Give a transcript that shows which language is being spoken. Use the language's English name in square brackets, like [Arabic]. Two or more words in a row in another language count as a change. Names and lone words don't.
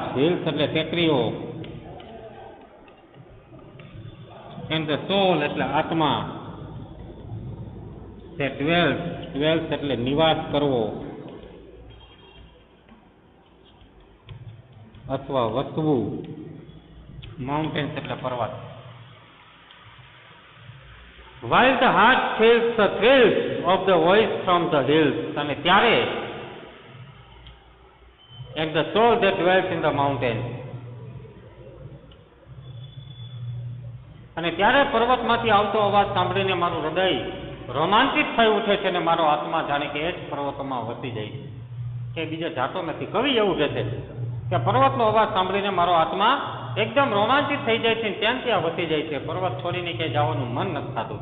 [Gujarati] હિલ્સ એટલે ટેકરીઓ. [English] and the soul [Gujarati] એટલે આત્મા. તે ડ્વેલ્સ એટલે નિવાસ કરવો અથવા વસવું. માઉન્ટેન્સ એટલે પર્વત. [English] while the heart feels the thrills of the voice from the hills, [Gujarati] અને ત્યારે [English] and the soul that dwells in the mountains, [Gujarati] અને ત્યારે પર્વતમાંથી આવતો અવાજ સાંભળીને મારું હૃદય રોમાંચિત થઈ ઉઠે છે અને મારો આત્મા જાણે કે એ જ પર્વતોમાં વસી જાય છે, કે બીજો જાતો નથી. કવિ એવું કહે છે કે પર્વતનો અવાજ સાંભળીને મારો આત્મા એકદમ રોમાંચિત થઈ જાય છે, ત્યાં વસી જાય છે, પર્વત છોડીને ક્યાંય જવાનું મન નથી થતું.